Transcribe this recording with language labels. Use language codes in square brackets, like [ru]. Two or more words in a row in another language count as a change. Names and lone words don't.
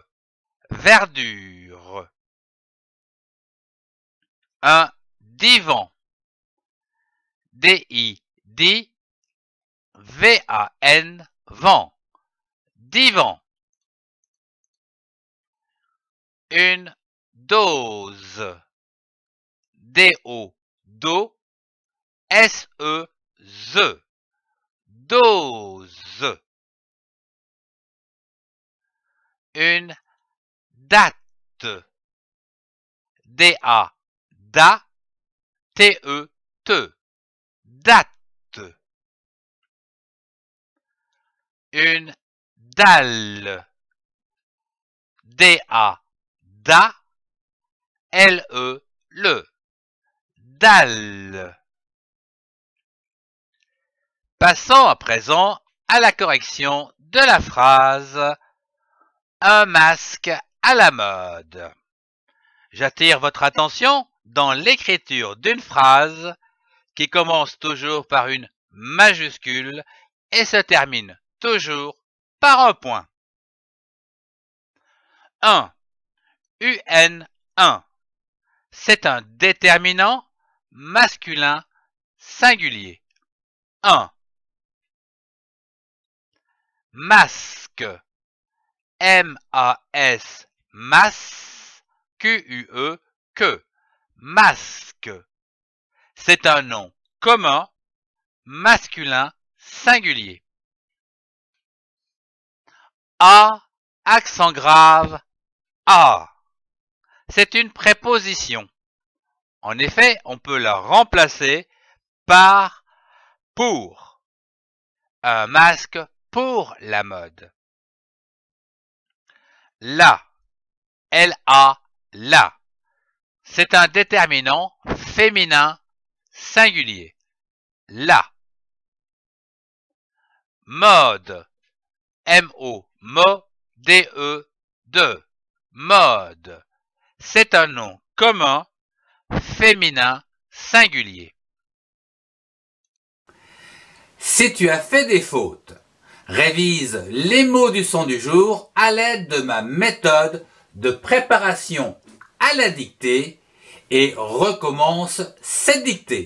[fr] Verdure. Un divan. D-I-D. V-A-N. Vent. Divan. Une dose. D-O. Do. S-E-Z. Dose. Une date. D-A. Da. T-E-T. Date. Une dalle. D-A. Da. L-E-Le. Dalle. Passons à présent à la correction de la phrase « Un masque à la mode ». J'attire votre attention dans l'écriture d'une phrase qui commence toujours par une majuscule et se termine toujours par un point. 1. UN1. C'est un déterminant masculin singulier. 1. Masque. M-A-S. Mas. Q-U-E. Que. Masque. C'est un nom commun masculin singulier. A. Accent grave. A. C'est une préposition. En effet, on peut la remplacer par pour. Un masque pour la mode. La. L-A. La. C'est un déterminant féminin singulier. La. Mode. M-O. Mo. D-E. De. Mode. C'est un nom commun féminin singulier. Si tu as fait des fautes, révise les mots du son du jour à l'aide de ma méthode de préparation à la dictée et recommence cette dictée.